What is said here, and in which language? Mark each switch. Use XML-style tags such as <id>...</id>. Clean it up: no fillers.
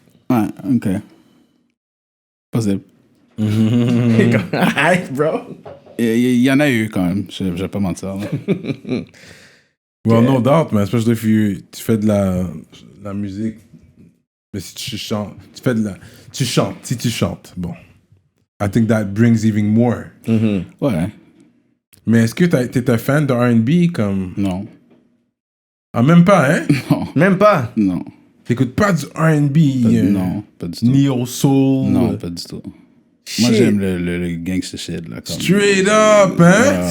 <fr>Ouais, OK. Possible.</fr> <en>Alright, bro.</en> <fr>Il y en a eu, quand même. Je vais pas mentir. Là.</fr> <en>Well, no doubt, man. Especially if</en> <fr>tu fais de la musique. Mais si tu chantes, si tu chantes, bon.</fr> <en>I think that brings even more.</en> <fr>Ouais. Mais est-ce que t'es un fan de R&B comme... Non. Ah, même pas, hein? Non. Même pas. Non. T'écoutes pas du R&B? Non, pas du tout. Neo Soul? Non, pas du tout. Moi, j'aime le</fr> <en>gangster shit.</en> <fr>Là, comme...</fr> <en>Straight up, hein?</en>